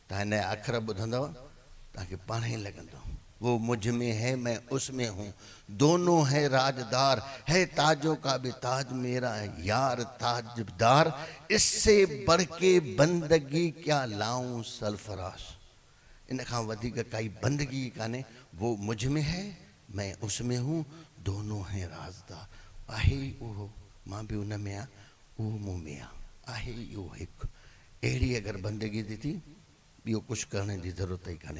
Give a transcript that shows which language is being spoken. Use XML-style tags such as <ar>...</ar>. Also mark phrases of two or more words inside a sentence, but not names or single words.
<sd>इन अखर ॿुधंदव तव्हांखे पाण ई लॻंदो</sd> <ur>وہ مجھ میں ہے میں اس میں ہوں دونوں ہے رازدار ہے تاجوں کا بھی تاج میرا یار تاجدار اس سے بڑھ کے بندگی کیا لاؤں سرفراز</ur> <sd>इन खां वधीक काई बंदगी काने</sd> <ur>وہ مجھ میں ہے میں اس میں ہوں دونوں ہے رازدار</ur> <sd>आहे उहो मां भी उन में आहियां उहो मूं में आहे इहो हिकु अहिड़ी अगरि बंदगी दी थी ॿियो</sd> <ur>کچھ کرنے کی ضرورت ہی</ur> <sd>काने।</sd>